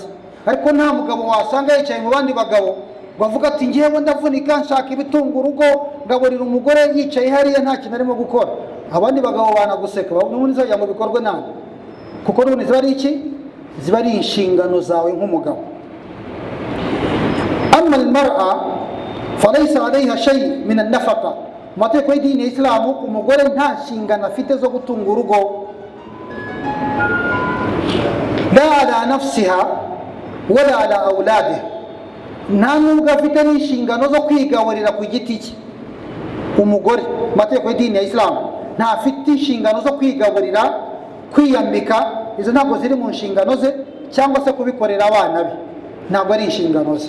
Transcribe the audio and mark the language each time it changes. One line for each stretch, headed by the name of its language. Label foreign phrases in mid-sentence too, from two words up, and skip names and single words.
Kinyarwanda: Ariko nta mugabo wasanga yicaye mu bandi bagabo bavuga ati ngewe ndavunika nshaka ibitunga urugo, ngaburira umugore yicaye hariya nta kintu arimo gukora. Abandi bagabo banaguseka, n'ubundi zajya ngo bikorwe nawe, kuko n'ubundi ziba ari iki, ziba ari inshingano zawe nk'umugabo.
Arabic: أما المرأة فليس عليها شيء من النفقة,
Kinyarwanda: mategeko y'idini ya Islamu umugore nta nshingano afite zo gutunga urugo,
Arabic: لا على نفسها ولا على أولادها,
Kinyarwanda: nta nubwo afite n'inshingano zo kwigaburira ku giti cye. Umugore mategeko y'idini ya Islamu ntafite inshingano zo kwigaburira, kwiyambika. Izo ntabwo ziri mu nshingano ze, cyangwa se kubikorera abana be, ntabwo ari inshingano ze.